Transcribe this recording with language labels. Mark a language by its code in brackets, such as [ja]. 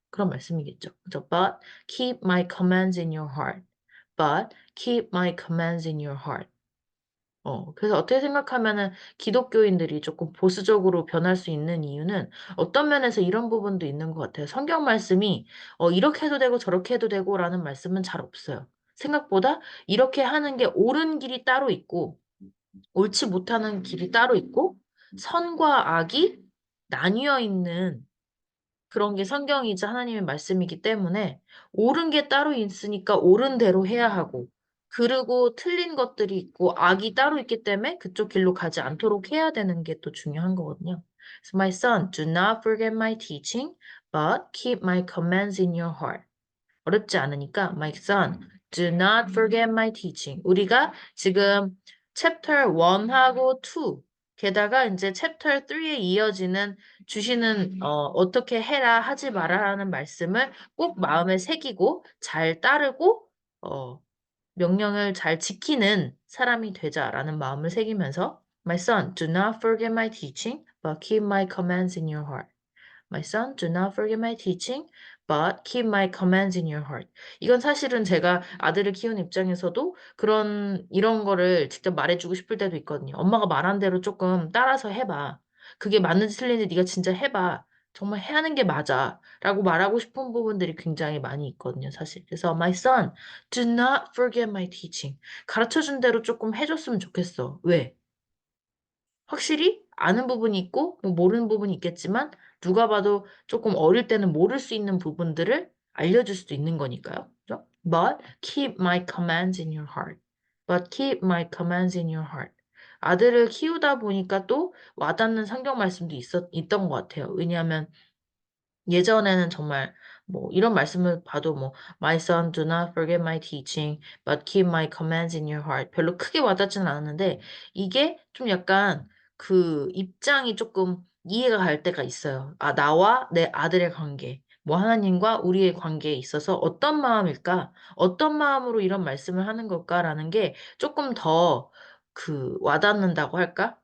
[ko] 그런 말씀이겠죠. 그죠? [en] But keep my commands in your heart. But keep my commands in your heart. [ko] 그래서 어떻게 생각하면은 기독교인들이 조금 보수적으로 변할 수 있는 이유는 어떤 면에서 이런 부분도 있는 것 같아요. 성경 말씀이 이렇게 해도 되고 저렇게 해도 되고라는 말씀은 잘 없어요. 생각보다 이렇게 하는 게 옳은 길이 따로 있고 옳지 못하는 길이 따로 있고 선과 악이 나뉘어 있는 그런 게 성경이자 하나님의 말씀이기 때문에 옳은 게 따로 있으니까 옳은 대로 해야 하고 그리고 틀린 것들이 있고 악이 따로 있기 때문에 그쪽 길로 가지 않도록 해야 되는 게 또 중요한 거거든요. [en] So my son, do not forget my teaching, but keep my commands in your heart. [ko] 어렵지 않으니까 [en] my son, do not forget my teaching. [ko] 우리가 지금 chapter 1하고 2 게다가 이제 chapter 3에 이어지는 주시는 어떻게 해라 하지 말아라는 말씀을 꼭 마음에 새기고 잘 따르고 어, 명령을 잘 지키는 사람이 되자라는 마음을 새기면서 [en] My son, do not forget my teaching, but keep my commands in your heart. My son, do not forget my teaching, but keep my commands in your heart. [ko] 이건 사실은 제가 아들을 키우는 입장에서도 이런 거를 직접 말해주고 싶을 때도 있거든요. 엄마가 말한 대로 조금 따라서 해봐. 그게 맞는지 틀린지 네가 진짜 해봐. 정말 해야 하는 게 맞아. 라고 말하고 싶은 부분들이 굉장히 많이 있거든요, 사실. 그래서, [en] my son, do not forget my teaching. [ko] 가르쳐 준 대로 조금 해줬으면 좋겠어. 왜? 확실히 아는 부분이 있고 뭐 모르는 부분이 있겠지만 누가 봐도 조금 어릴 때는 모를 수 있는 부분들을 알려줄 수도 있는 거니까요. 그죠? [en] But keep my commands in your heart. But keep my commands in your heart. [ko] 아들을 키우다 보니까 또 와닿는 성경 말씀도 있던 것 같아요. 왜냐하면 예전에는 정말 뭐 이런 말씀을 봐도 뭐 [en] My son, do not forget my teaching, but keep my commands in your heart. [ko] 별로 크게 와닿지는 않았는데 이게 좀 약간 그 입장이 조금 이해가 갈 때가 있어요. 아, 나와 내 아들의 관계, 뭐 하나님과 우리의 관계에 있어서 어떤 마음일까? 어떤 마음으로 이런 말씀을 하는 걸까라는 게 조금 더 와닿는다고 할까?